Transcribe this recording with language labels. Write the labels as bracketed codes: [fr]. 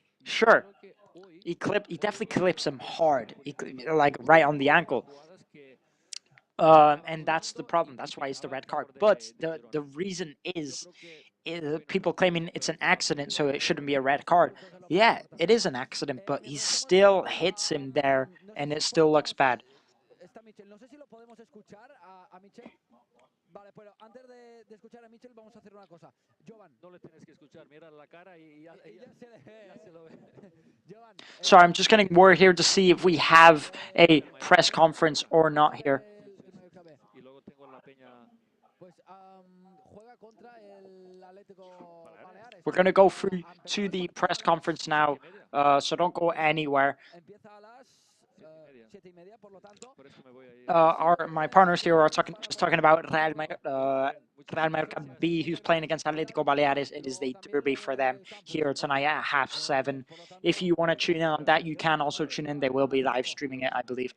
[en] Sure, he definitely clips him hard, like right on the ankle. And that's the problem. That's why it's the red card. But the reason is people claiming it's an accident, so it shouldn't be a red card. Yeah, it is an accident, but he still hits him there, and it still looks bad. [es] Está Michel. No sé si lo podemos escuchar a Michel. Vale, pero antes de escuchar a Michel vamos a hacer una cosa. Jovan. No le tienes que escuchar, mira la cara y ya se lo ve. Jovan. [en] Sorry, I'm just getting word here to see if we have a press conference or not here. [es] Y luego tengo la Peña. Pues juega contra el Atlético Baleares. [en] We're going to go through to the press conference now, so don't go anywhere. [es] Empieza a las 7:30, por lo tanto. [en] My partners here are just talking about Real Mallorca B, who's playing against Atletico Baleares. It is the derby for them here tonight at 7:30. If you want to tune in on that, you can also tune in. They will be live streaming it, I believe.